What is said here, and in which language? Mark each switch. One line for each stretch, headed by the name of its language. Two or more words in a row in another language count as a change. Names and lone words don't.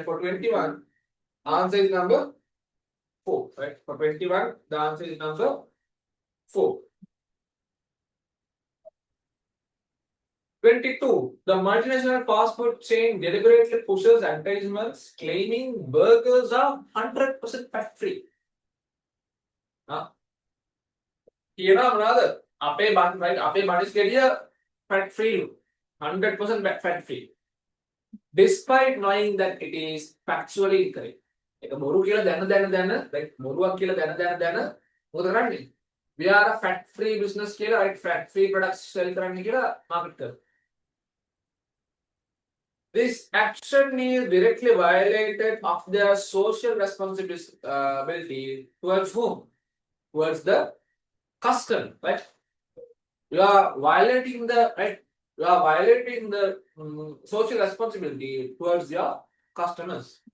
English: For 21, answer is number 4. Right? For 21, the answer is number 4. 22. The multinational fast food chain deliberately pushes advertisements claiming burgers are 100% fat free.
Sinhala: කියනවා මොනවාද? අපේ බන් right අපේ බනිස් ගෙඩිය
English: fat free 100% fat free. Despite knowing that it is factually incorrect.
Sinhala: ඒක බොරු කියලා දැන like බොරුවක් කියලා දැන මොකද කරන්නේ?
English: We are a fat free business කියලා right fat free products sell
Sinhala: කරන්න කියලා
English: market කරනවා. This action is directly violated of their social responsibility towards whom? Towards the customer, right? You are violating the right. You are violating the social responsibility towards your customers.